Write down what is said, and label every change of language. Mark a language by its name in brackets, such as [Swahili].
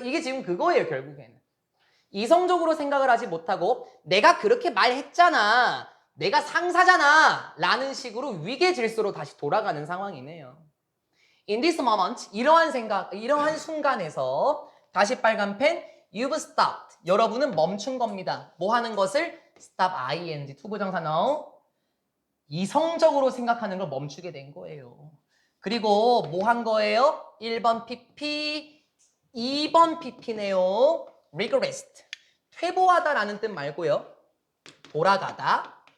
[Korean] 이게 지금 그거예요 결국에는. 이성적으로 생각을 하지 못하고 내가 그렇게 말했잖아. 내가 상사잖아. 라는 식으로 위계 질서로 다시 돌아가는 상황이네요. [English] In this moment, [Korean] 이러한 순간에서 다시 빨간 펜, [English] you've stopped. [Korean] 여러분은 멈춘 겁니다. 뭐 하는 것을? [English] stop, ing, [Korean] 투부정사 [English] now. [Korean] 이성적으로 생각하는 걸 멈추게 된 거예요. 그리고 뭐 한 거예요? 1번 pp, 2번 pp네요. regressed. 퇴보하다라는 뜻 말고요. 돌아가다.